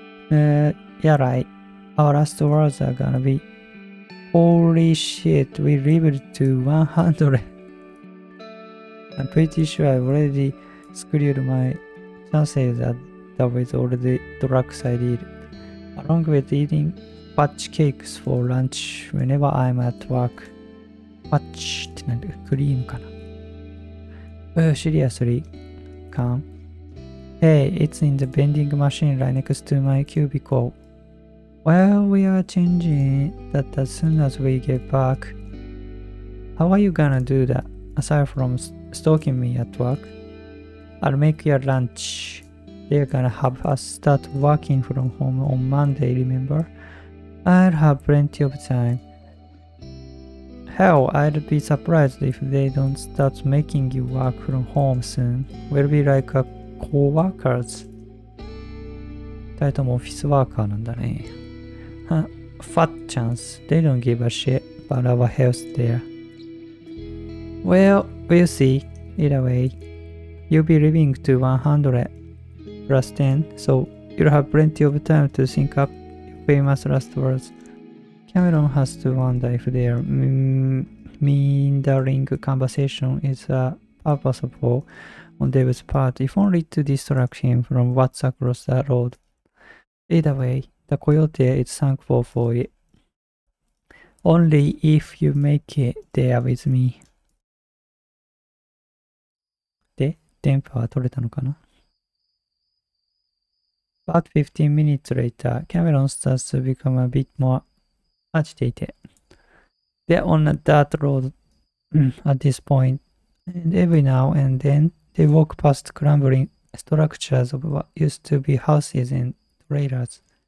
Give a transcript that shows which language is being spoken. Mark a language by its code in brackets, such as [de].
[en] Yeah, right. Our last words are gonna be, holy shit, we lived to 100. I'm pretty sure I've already screwed my chances that with all the drugs I did, along with eating fudge cakes for lunch whenever I'm at work. [ja] Fudge ってなんだかクリームかな。 [en] Seriously, come. Hey, it's in the vending machine right next to my cubicle. Well, we are changing that as soon as we get back. How are you gonna do that, aside from stalking me at work? I'll make your lunch. They're gonna have us start working from home on Monday, remember? I'll have plenty of time. Hell, I'd be surprised if they don't start making you work from home soon. We'll be like a co-workers. [ja] 二人ともオフィスワーカーなんだね。 [en] Fat chance. They don't give a shit about our health there. Well, we'll see. Either way, you'll be living to 100 plus 10, so you'll have plenty of time to think up your famous last words. Cameron has to wonder if their meandering conversation is purposeful on David's part, if only to distract him from what's across the road. Either way, the coyote is thankful for it. Only if you make it there with me. [ja] で、電波は取れたのかな？ [en] About 15 minutes later, Cameron starts to become a bit more agitated. They're on a dirt road at this point, and every now and then they walk past crumbling structures of what used to be houses and trailers.